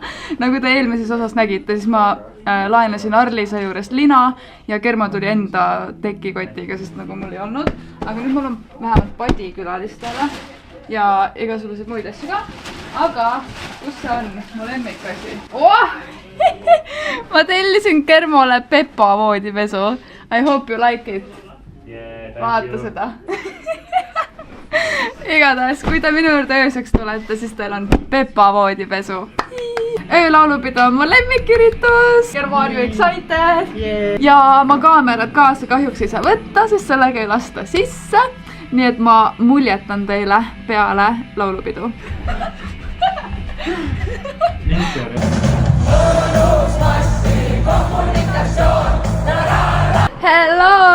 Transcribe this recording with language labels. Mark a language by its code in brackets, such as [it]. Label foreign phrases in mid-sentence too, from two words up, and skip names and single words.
[et] Nagu te eelmises osas nägite, siis ma laenasin Arlisa juurest lina ja Kermo tuli enda tekikotiga, sest nagu mul ei olnud. Aga nüüd mul on vähemalt padi külalistele ja igasuguseid muid asju ka. Aga kus see on? Mu lemmikasi. Ma tellisin Kermole Pepa voodipesu. [en] I hope you like it. [et] Vaata seda. Igatahes, kui te minu juurde ööseks tulete, siis teil on Pepa voodipesu. Öölaulupidu on mu lemmiküritus. Kermo, [en] are you excited? [et] Ja ma kaamerat kaasa kahjuks ei saa võtta, sest sellega ei lasta sisse. Nii et ma muljetan teile peale laulupidu. Hello!